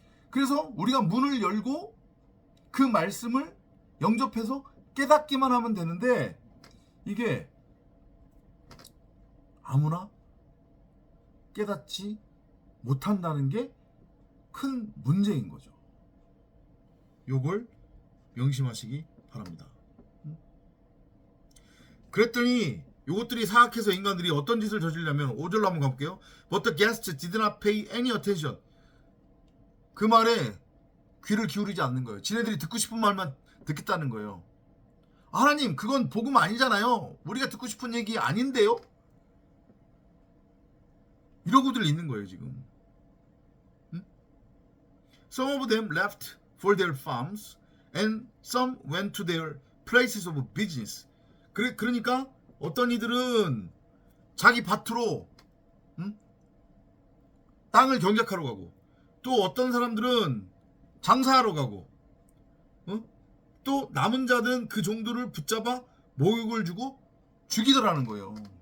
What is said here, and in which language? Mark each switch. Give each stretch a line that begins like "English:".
Korean: 그래서 우리가 문을 열고 그 말씀을 영접해서 깨닫기만 하면 되는데 이게 아무나 깨닫지 못한다는 게 큰 문제인 거죠. 요걸 명심하시기 바랍니다. 그랬더니 요것들이 사악해서 인간들이 어떤 짓을 저지르려면 5절로 한번 가볼게요.
English: But the guests did not pay any attention.
Korean: 그 말에 귀를 기울이지 않는 거예요. 지네들이 듣고 싶은 말만 듣겠다는 거예요. 하나님, 그건 복음 아니잖아요. 우리가 듣고 싶은 얘기 아닌데요? 이러고들 있는 거예요, 지금.
English: Some of them left for their farms and some went to their places of business.
Korean: 그러니까 어떤 이들은 자기 밭으로 땅을 경작하러 가고, 또 어떤 사람들은 장사하러 가고, 또 남은 자들은 그 종들을 붙잡아 모욕을 주고 죽이더라는 거예요.